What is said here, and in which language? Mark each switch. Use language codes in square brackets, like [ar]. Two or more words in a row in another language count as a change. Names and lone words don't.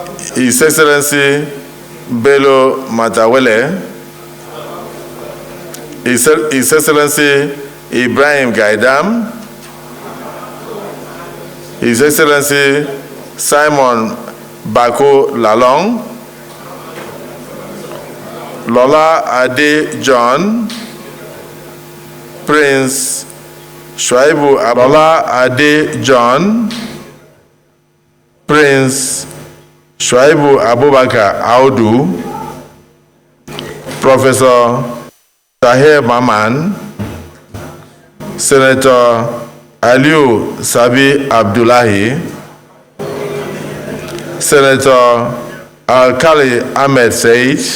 [en] His Excellency Bello Matawele, His Excellency Ibrahim Gaidam, His Excellency Simon Bako Lalong, Lola Ade John, Prince Shuaibu Lola Ade John, Prince Shuaibu Abubakar Audu, Professor Tahir Maman, Senator Aliu Sabi Abdullahi, Senator Alkali Ahmed Said,